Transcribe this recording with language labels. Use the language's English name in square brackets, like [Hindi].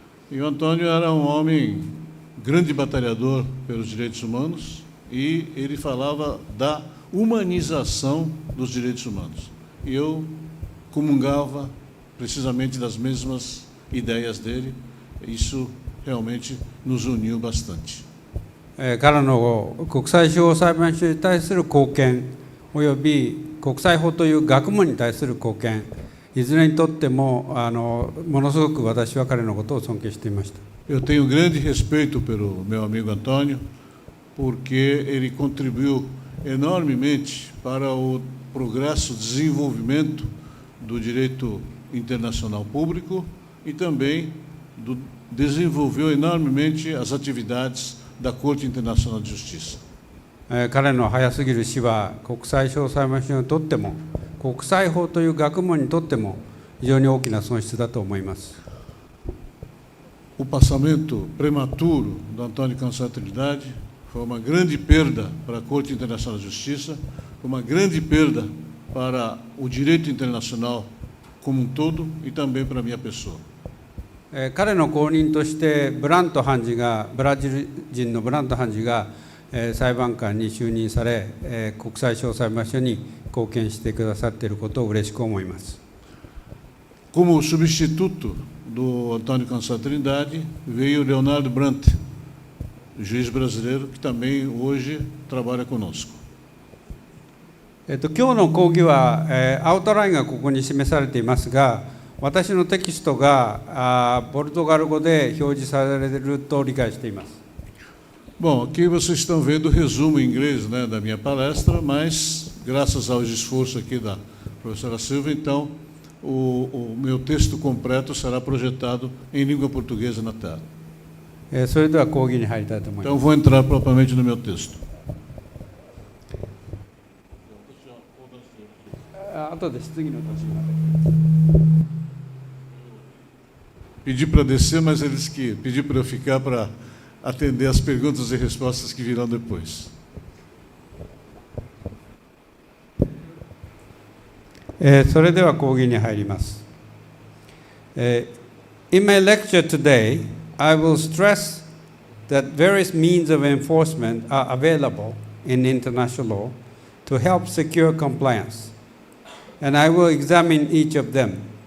[Portuguese] E o Antônio era um homem grande batalhador pelos direitos humanos e ele falava da humanização dos direitos humanos. E eu comungava precisamente das mesmas ideias dele. Isso realmente nos uniu bastante. [Japanese] 彼の国際司法裁判所に対する貢献および国際法という学問に対する貢献、いずれにとってもものすごく私は彼のことを尊敬していました。 [Portuguese] Eu tenho grande respeito pelo meu amigo Antônio, porque ele contribuiu enormemente para o progresso, desenvolvimento do direito internacional público e também desenvolveu enormemente as atividades da Corte Internacional de Justiça. [Japanese] 彼の早すぎる死は国際司法裁判所にとっても国際法という学問にとっても非常に大きな損失だと思います。 [Portuguese] O passamento prematuro do Antônio Cansado Trindade foi uma grande perda para a Corte Internacional de Justiça, foi uma grande perda para o direito internacional como um todo e também para a minha pessoa. [Japanese] 彼の後任としてブラジル人のブラント判事が裁判官に就任され、国際司法裁判所に貢献してくださっていることを嬉しく思います。 [Portuguese] Como substituto do Antônio Cansado Trindade veio Leonardo Brandt, juiz brasileiro que também hoje trabalha conosco. [Japanese] 今日の講義は、アウトラインがここに示されていますが、私のテキストがポルトガル語で表示されると理解しています。 [Portuguese] Bom, aqui vocês estão vendo o resumo em inglês, né, da minha palestra, mas graças aos esforços aqui da professora Silva, então o meu texto completo será projetado em língua portuguesa na tela. [Japanese] それでは講義に入りたいと思います。 [Portuguese] Então vou entrar propriamente no meu texto. [Japanese] 後で質疑の途中まで。 [Portuguese] Pedi para descer, mas eles que pedi para eu ficar para atender as perguntas e respostas que virão depois. [Japanese] それでは講義に入ります。 [English] In my lecture today, I will stress that various means of enforcement are available in international law to help secure compliance, and I will examine each of them.